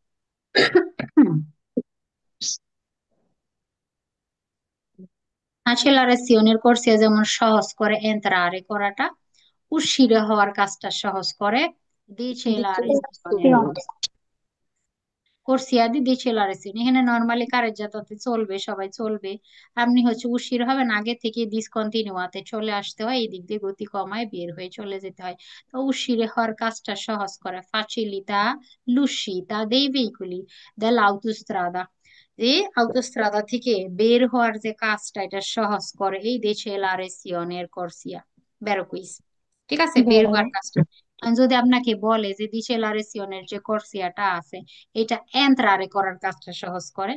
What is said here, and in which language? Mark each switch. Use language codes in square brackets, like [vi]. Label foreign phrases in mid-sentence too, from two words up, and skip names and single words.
[it] accelerazione corsia [bn] যেমন সহজ করে entrare করাটা, uscire হওয়ার কাজটা সহজ করে decelerazione। [it] decelerazione, corsia di decelerazione [bn] এখানে নরমালি কারের যাতায়াতে চলবে, সবাই চলবে। আপনি হচ্ছে উশির হবেন, আগে থেকে ডিসকন্টিনিউয়াতে চলে আসতে হয়, এই দিক দিয়ে গতি কমায় বের হয়ে চলে যেতে হয়। তো উশিরে হওয়ার কাজটা সহজ করে [it] facilita l'uscita dei veicoli dell'autostrada, [bn] এই autostrada থেকে বের হওয়ার যে কাজটা এটা সহজ করে এই ডিসেলারেশনের কোর্সিয়া, বেরোকুইস। ঠিক আছে, বের হওয়ার [it] vero [bn] কাজটা। আর যদি আপনাকে বলে যে ডিসেলারেশনের যে কোর্সিয়াটা আছে এটা এন্ট্রারে করার কাজটা সহজ করে,